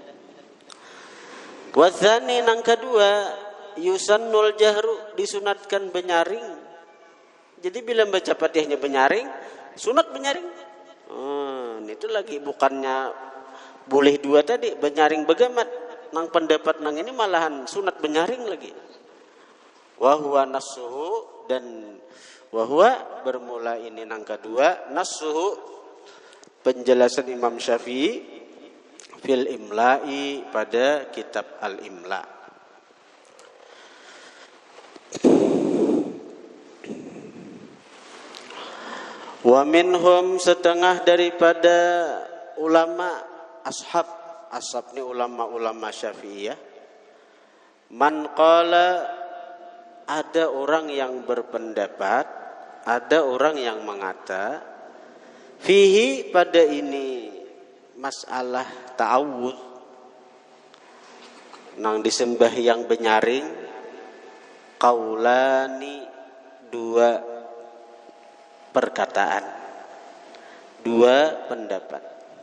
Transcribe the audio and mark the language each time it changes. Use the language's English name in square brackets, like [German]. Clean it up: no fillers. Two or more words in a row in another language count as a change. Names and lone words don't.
[Banjar] Watsani nang kedua, [Arabic] yusannul jahru, [Banjar] disunatkan benyaring. Jadi bila baca Fatihahnya benyaring, sunat benyaring. Itu lagi bukannya boleh dua tadi, benyaring begamat. Nang pendapat nang ini malahan sunat benyaring lagi. [Arabic] Wa huwa nasuhu, [Indonesian] dan [Arabic] wa huwa [Indonesian] bermula ini nang kedua, nasuhu, penjelasan Imam Syafi'i [Arabic] fil imla'i, [Indonesian] pada kitab al-imla. [Arabic] Wa minhum, [Indonesian] setengah daripada ulama ashab ini ulama-ulama Syafi'iyah, [Arabic] man qala, [Indonesian] ada orang yang berpendapat, ada orang yang mengata, [Arabic] fihi, [Indonesian] pada ini masalah ta'awudz [Banjar] nang disembah yang benyaring, [Arabic] qaulani, [Banjar] dua perkataan, dua pendapat.